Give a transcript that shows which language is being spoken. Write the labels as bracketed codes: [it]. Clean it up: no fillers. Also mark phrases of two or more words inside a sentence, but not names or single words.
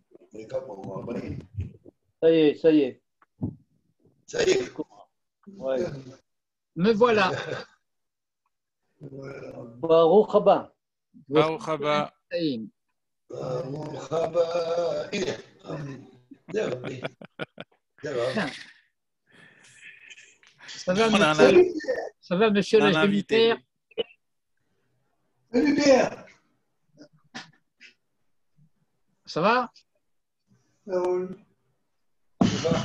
[fr] Ça y est, ça y est. Ça y est. Ouais. Me voilà. [he] ברוך הבא. ברוך הבא. ברוך הבא, הנה, זהו, [fr] Bien. Ça va, monsieur On a le un invité. gémitaire? Salut Pierre. Ça va? Ça va?